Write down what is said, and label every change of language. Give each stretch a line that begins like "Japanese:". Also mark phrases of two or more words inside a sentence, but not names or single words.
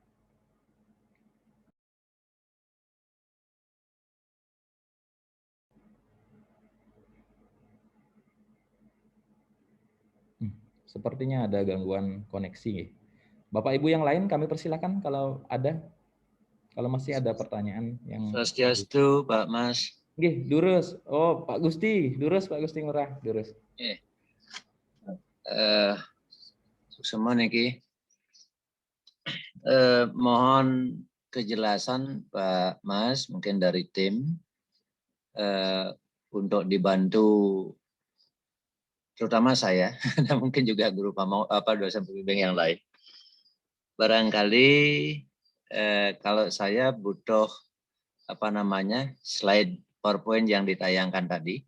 Indonesian: Sepertinya ada gangguan koneksi. Bapak Ibu yang lain kami persilakan kalau ada. Kalau masih ada pertanyaan yang Swastiastu, Pak Mas. Nggih, Durus. Oh, Pak Gusti, Durus Pak Gusti Ngurah, Durus. Nggih. Semua niki. Mohon kejelasan Pak Mas, mungkin dari tim untuk dibantu terutama saya dan mungkin juga guru dosen pembimbing yang lain. Barangkali kalau saya butuh slide PowerPoint yang ditayangkan tadi.